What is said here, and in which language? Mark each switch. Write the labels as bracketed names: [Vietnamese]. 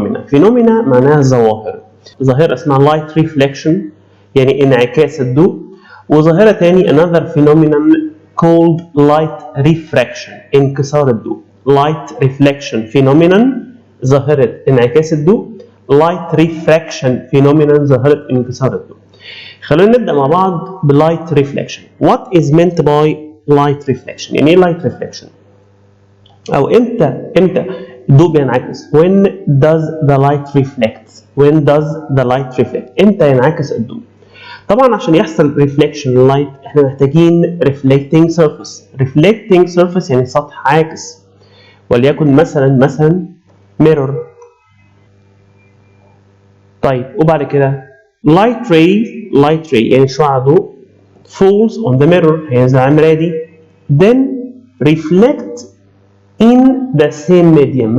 [Arabic] phenomena معناها ظواهر. ظاهرة اسمها light reflection يعني انعكاس الضوء، وظاهرة تاني [English] another phenomenon called light refraction [Arabic] انكسار الضوء. light reflection phenomenon ظاهرة انعكاس الضوء، light refraction phenomenon ظاهرة انكسار الضوء. خلونا نبدأ مع بعض بlight reflection. [English] What is meant by light reflection؟ [Arabic] يعني ايه [English] light reflection؟ [Arabic] أو امتى الضوء بينعكس؟ [English] When does the light reflect؟ When does the light reflect؟ [Arabic] امتى ينعكس الضوء؟ طبعا عشان يحصل [English] reflection light [Arabic] احنا محتاجين [English] reflecting surface. [Arabic] reflecting surface يعني سطح عاكس، وليكن مثلا mirror. طيب وبعد كده light ray يعني شعاع ضوء [English] falls on the mirror [Arabic] هينزل على المراية دي. [English] then reflect in the same medium.